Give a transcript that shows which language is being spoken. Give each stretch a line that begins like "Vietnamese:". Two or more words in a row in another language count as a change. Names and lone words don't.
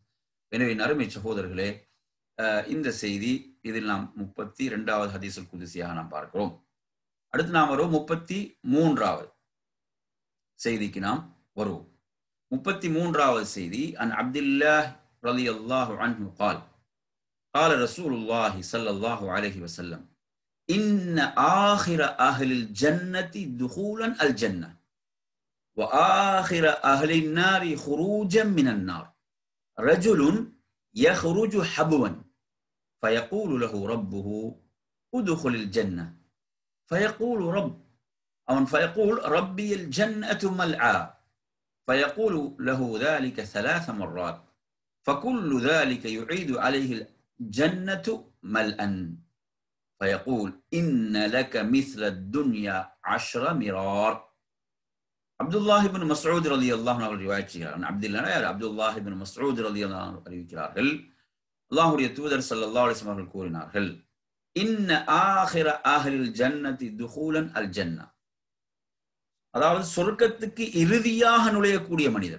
Tamil: எனவே நறுமை சகோதரர்களே, இந்த செய்தி இதில் நாம் 32வது
Arabic: الحديث القدسي
Tamil: நாம் பார்க்கிறோம். அடுத்து நாம் வருவோம் 33வது செய்திக்கு நாம் வருவோம்.
Arabic: 33வது செய்தி, عن عبد الله رضي الله عنه قال قال رسول الله صلى الله عليه وسلم إن آخر أهل الجنة دخولا الجنة وآخر أهل النار خروجا من النار رجل يخرج حبوا فيقول له ربه ادخل الجنة فيقول ربي الجنة ملعى فيقول له ذلك 3 مرات فكل ذلك يعيد عليه الجنة ملأً فيقول إن لك مثل الدنيا 10 مرار.
Tamil: அப்துல்லாஹ் இப்னு மஸ்ஊத்
Arabic: رضي الله عنه
Tamil: ரிவாயத் செய்கிறார்கள். அப்துல்லாஹ் இப்னு மஸ்ஊத்
Arabic: رضي الله عنه
Tamil: அறிவிக்கிறார்கள், அல்லாஹ்வுடைய தூதர்
Arabic: صلى الله عليه وسلم
Tamil: அவர்கள் கூறினார்கள்,
Arabic: إن آخر أهل الجنة دخولا الجنة,
Tamil: அதாவது சொர்க்கத்துக்கு இறுதியாக நுழையக்கூடிய மனிதர்.